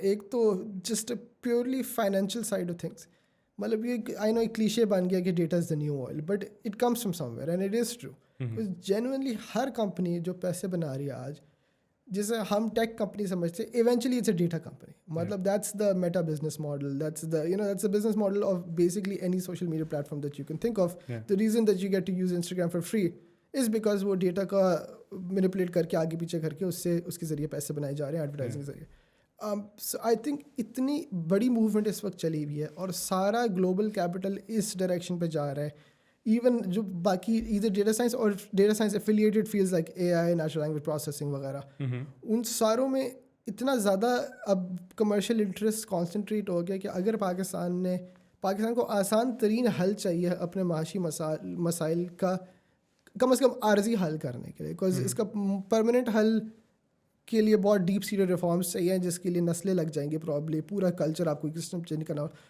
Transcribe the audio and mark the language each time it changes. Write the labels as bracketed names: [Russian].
[English] ایک تو just purely financial side of things. [Urdu] مطلب یہ [English] I know [Urdu] ایک کلیشے بن گیا کہ [English] Data is the new oil, but it comes from somewhere and it is true. [Urdu] Genuinely Hare company جو پیسے بنا رہی ہے آج, جسے ہم ٹیک کمپنی سمجھتے ہیں, [English] Eventually it's a data company. مطلب that's the meta business model, that's the that's the business model of basically any social media platform that you can think of. The reason that you get to use Instagram for free is because [Urdu] وہ data کا manipulate کر کے آگے پیچھے کر کے اس کے ذریعے پیسے بنائے جا رہے ہیں ایڈورٹائزنگ کے ذریعے. سو آئی تھنک اتنی بڑی موومنٹ اس وقت چلی ہوئی ہے اور سارا گلوبل کیپٹل اس ڈائریکشن پہ جا رہا ہے. ایون جو باقی ادھر ڈیٹا سائنس اور data science affiliated fields like a I, natural language processing وغیرہ, ان ساروں میں اتنا زیادہ اب کمرشل انٹرسٹ کانسنٹریٹ ہو گیا کہ اگر پاکستان کو آسان ترین حل چاہیے اپنے معاشی مسائل کا, کم از کم عارضی حل کرنے کے لیے, بیکاز اس کا پرماننٹ حل کے لیے بہت ڈیپ سیٹڈ ریفارمس چاہیے جس کے لیے نسلیں لگ جائیں گے پرابلی, پورا کلچر آپ کو ایک سسٹم چینج کرنا ہو.